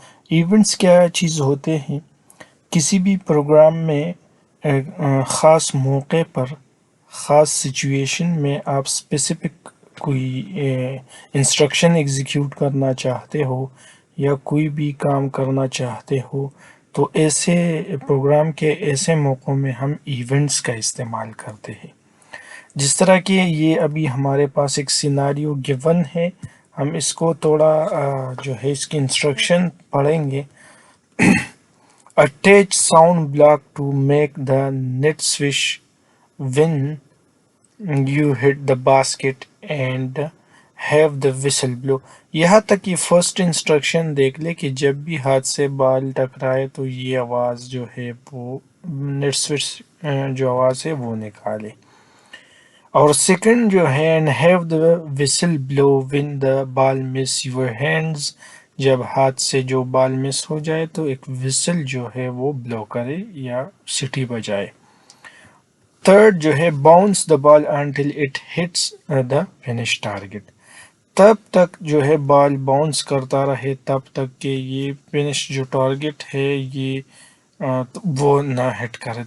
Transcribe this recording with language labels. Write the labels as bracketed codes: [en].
[ur] Events کیا چیز ہوتے ہیں؟ کسی بھی پروگرام میں خاص موقع پر، خاص سچویشن میں آپ اسپیسیفک کوئی انسٹرکشن ایگزیکیوٹ کرنا چاہتے ہو یا کوئی بھی کام کرنا چاہتے ہو، تو ایسے پروگرام کے ایسے موقعوں میں ہم ایونٹس کا استعمال کرتے ہیں. جس طرح کہ یہ ابھی ہمارے پاس ایک سیناریو گیون ہے، ہم اس کو تھوڑا جو ہے اس کی انسٹرکشن پڑھیں گے. [en] Attach sound block to make the net swish when you hit the basket and have the whistle blow. [ur] یہاں تک کہ فرسٹ انسٹرکشن دیکھ لے کہ جب بھی ہاتھ سے بال ٹکرائے تو یہ آواز جو ہے وہ نیٹ سوئچ جو آواز ہے وہ نکالے. اور سیکنڈ جو ہے [en] and have the whistle blow when the ball miss your hands. [ur] جب ہاتھ سے جو بال مس ہو جائے تو ایک وسل جو ہے وہ بلو کرے یا سٹی بجائے. [en] third [ur] جو ہے [en] Bounce the ball until it hits the finish target. [ur] تب تک جو ہے بال باؤنس کرتا رہے تب تک کہ یہ فنش جو ٹارگٹ ہے یہ وہ نہ ہٹ کرے.